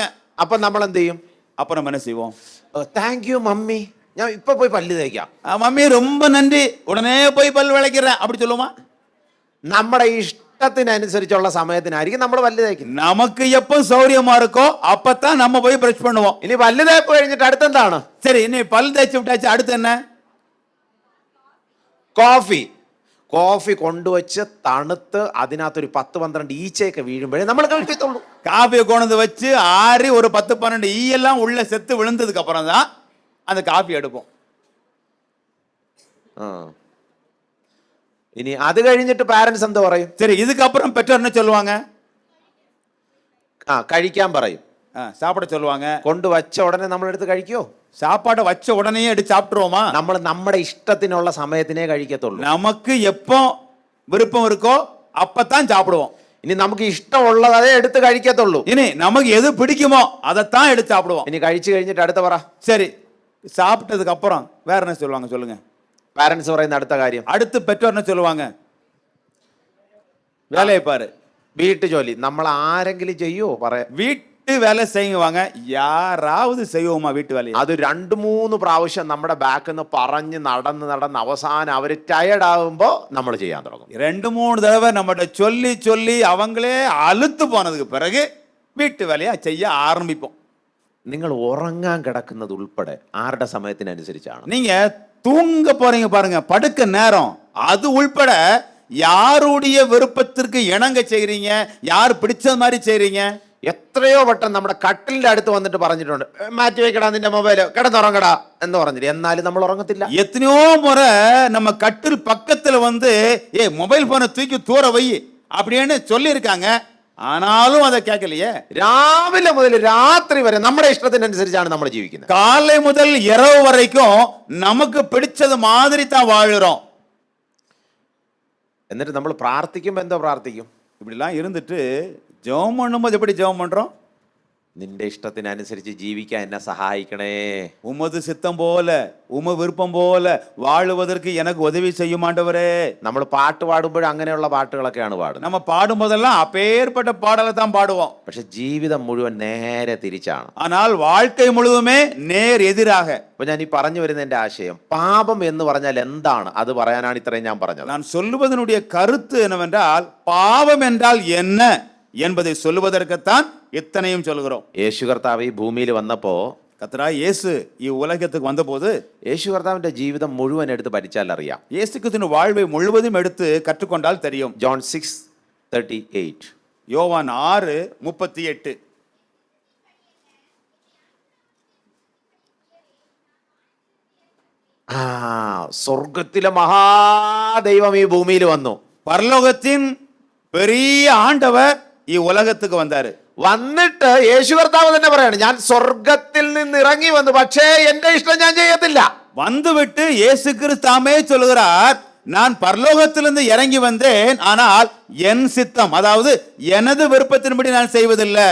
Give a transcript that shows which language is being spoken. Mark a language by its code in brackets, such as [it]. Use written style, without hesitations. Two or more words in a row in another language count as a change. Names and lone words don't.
[ml] അപ്പൊ നമ്മൾ എന്ത് ചെയ്യും? [ta] அப்ப நம்ம என்ன செய்வோம்? [en] thank you [ml] മമ്മി, ഞാൻ ഇപ്പൊ പോയി പല്ല് തേക്കാം. [ta] மம்மி ரொம்ப நன்றி, உடனே போய் பல் விளக்கிறேன் அப்படி சொல்லுமா? [ml] നമ്മുടെ ഇഷ്ടത്തിനനുസരിച്ചുള്ള സമയത്തിനായിരിക്കും നമ്മൾ പല്ല് തേക്കുന്നത്. [ta] நமக்கு எப்போ சௌரியமா இருக்கோ அப்பதான் நம்ம போய் பிரஷ் பண்ணுவோம். [ml] ഇനി പല്ല് തേപ്പ് കഴിഞ്ഞിട്ട് അടുത്തെന്താണ്? [ta] சரி, இனி பல் தேய்ச்சி விட்டாச்சு, அடுத்து என்ன? [ml] കോഫി. കോഫി കൊണ്ടുവച്ച് തണുത്ത് അതിനകത്തൊരു 10-12 ഈച്ചയൊക്കെ വീഴുമ്പോഴേ നമ്മൾ കഴിക്കത്തുള്ളൂ. [ta] காஃபியை கொண்டு வச்சு ஆறி ஒரு 10-12 ஈ எல்லாம் உள்ள செத்து விழுந்ததுக்கு அப்புறம் தான் அந்த காஃபி எடுப்போம். [ml] ഇനി അത് കഴിഞ്ഞിട്ട് പാരന്റ്സ് എന്ത് പറയും? [ta] சரி, இதுக்கு அப்புறம் பெற்றோர் என்ன சொல்லுவாங்க? [ml] കഴിക്കാൻ പറയും, [ta] சாப்பிட சொல்லுவாங்க. [ml] കൊണ്ടുവച്ച ഉടനെ നമ്മൾ എടുത്ത് കഴിക്കോ? [ta] சாப்பாடை வச்ச உடனே எடுத்து சாப்பிட்டுருவோமா? [ml] നമ്മൾ നമ്മുടെ ഇഷ്ടത്തിനുള്ള സമയത്തിനേ കഴിക്കത്തുള്ളൂ. [ta] நமக்கு எப்போ விருப்பம் இருக்கோ அப்பதான் சாப்பிடுவோம். [ml] ഇനി നമുക്ക് ഇഷ്ടമുള്ളത് അതേ എടുത്ത് കഴിക്കത്തുള്ളൂ. [ta] இனி நமக்கு எது பிடிக்குமோ அதைத்தான் எடுத்து சாப்பிடுவோம். [ml] ഇനി കഴിച്ചു കഴിഞ്ഞിട്ട് അടുത്ത പറ. [ta] சரி, சாப்பிட்டதுக்கு அப்புறம் வேற என்ன சொல்லுவாங்க சொல்லுங்க? [ml] പാരന്റ്സ് പറയുന്ന അടുത്ത കാര്യം. [ta] அடுத்து பெற்றோர் என்ன சொல்லுவாங்க? வேலையை பாரு. [ml] വീട്ടു ജോലി നമ്മൾ ആരെങ്കിലും ചെയ്യോ? [ta] வீட்டு வேலை செய்வாங்க. யாராவது செய்வோமா வீட்டு வேலையை? [ml] അത് 2-3 പ്രാവശ്യം നമ്മുടെ ബാക്കിൽ നിന്ന് പറഞ്ഞ് നടന്ന് അവസാനം അവര് ടയർഡ് ആകുമ്പോ നമ്മൾ ചെയ്യാൻ തുടങ്ങും. [ta] 2-3 தடவை நம்மகிட்ட சொல்லி சொல்லி அவங்களே அலுத்து போனதுக்கு பிறகு வீட்டு வேலையை செய்ய ஆரம்பிப்போம். [ml] നിങ്ങൾ ഉറങ്ങാൻ കിടക്കുന്നത് ഉൾപ്പെടെ ആരുടെ സമയത്തിനനുസരിച്ചാണ്? [ta] நீங்க தூங்க போறீங்க பாருங்க, படுக்க நேரம், அது உள்பட யாருடைய விருப்பத்திற்கு இணங்க செய்றீங்க, யார் பிடிச்ச மாதிரி செய்றீங்க? [ml] എത്രയോ വട്ടം നമ്മുടെ കട്ടിലിന്റെ അടുത്ത് വന്നിട്ട് പറഞ്ഞിട്ടുണ്ട്, മാറ്റി വെക്കടാ നിന്റെ മൊബൈല്, കിടന്നുറങ്ങടാ എന്ന് പറഞ്ഞിട്ട്. എന്നാലും നമ്മൾ ഉറങ്ങത്തില്ല. [ta] எத்தனையோ முறை நம்ம கட்டில் பக்கத்துல வந்து [en] mobile phone [ta] தூக்கி தூர வை அப்படின்னு சொல்லி இருக்காங்க, ஆனாலும் அதை கேட்கலையே. [ml] രാവിലെ മുതൽ രാത്രി വരെ നമ്മുടെ ഇഷ്ടത്തിനനുസരിച്ചാണ് നമ്മൾ ജീവിക്കുന്നത്. [ta] காலை முதல் இரவு வரைக்கும் நமக்கு பிடிச்சது மாதிரி தான் வாழுறோம். [ml] എന്നിട്ട് നമ്മൾ പ്രാർത്ഥിക്കുമ്പോൾ എന്തോ പ്രാർത്ഥിക്കും? [ta] இப்படிலாம் இருந்துட்டு ஜெபம் பண்ணும்போது எப்படி ஜெபம் பண்றோம்? [ml] നിന്റെ ഇഷ്ടത്തിനനുസരിച്ച് ജീവിക്കാൻ എന്നെ സഹായിക്കണേ. [ta] உமது சித்தம் போல உம விருப்பம் போல வாழுவதற்கு எனக்கு உதவி செய்யும் ஆண்டவரே. [ml] നമ്മൾ പാട്ട് പാടുമ്പോഴും അങ്ങനെയുള്ള പാട്ടുകളൊക്കെയാണ് പാടുന്നത്. [ta] நம்ம பாடும்போதெல்லாம் அப்பேற்பட்ட பாடலை தான் பாடுவோம். [ml] പക്ഷെ ജീവിതം മുഴുവൻ നേരെ തിരിച്ചാണ്. [ta] ஆனால் வாழ்க்கை முழுவதுமே நேர் எதிராக. [ml] അപ്പൊ ഞാൻ ഈ പറഞ്ഞു വരുന്ന എന്റെ ആശയം, പാപം എന്ന് പറഞ്ഞാൽ എന്താണ് അത് പറയാനാണ് ഇത്രയും ഞാൻ പറഞ്ഞത്. [ta] நான் சொல்லுவதனுடைய கருத்து என்னவென்றால், பாவம் என்றால் என்ன என்பதை சொல்லுவதற்குத்தான் இத்தனையும் சொல்கிறோம். [ml] യേശു കർത്താവ് ഈ ഭൂമിയിൽ വന്നപ്പോ, [ta] கர்த்தராகிய இயேசு இவ்வுலகத்துக்கு வந்தபோது, [ml] യേശു കർത്താവിന്റെ ജീവിതം മുഴുവൻ എടുത്ത് പഠിച്ചാൽ അറിയാം. [ta] இயேசு கிறிஸ்துவின் வாழ்வை முழுவதும் எடுத்து கற்றுக்கொண்டால் தெரியும். [ml] ജോൺ 6:38. [ta] யோவான் 6:38. [ml] സ്വർഗത്തിലെ മഹാദൈവം ഈ ഭൂമിയിൽ വന്നു. [ta] பரலோகத்தின் பெரிய ஆண்டவர் இவ்வுலகத்துக்கு வந்தாரு. [ml] വന്നിട്ട് യേശു കർത്താവ് തന്നെ പറയാണ്, ഞാൻ സ്വർഗത്തിൽ നിന്ന് ഇറങ്ങി വന്നു, പക്ഷേ എന്റെ ഇഷ്ടം ഞാൻ ചെയ്യത്തില്ല. [ta] வந்துவிட்டு இயேசு கிறிஸ்தாமே சொல்லுகிறார், நான் பரலோகத்திலிருந்து இறங்கி வந்தேன், ஆனால் என் சித்தம், அதாவது எனது விருப்பத்தின்படி நான் செய்வதில்லை.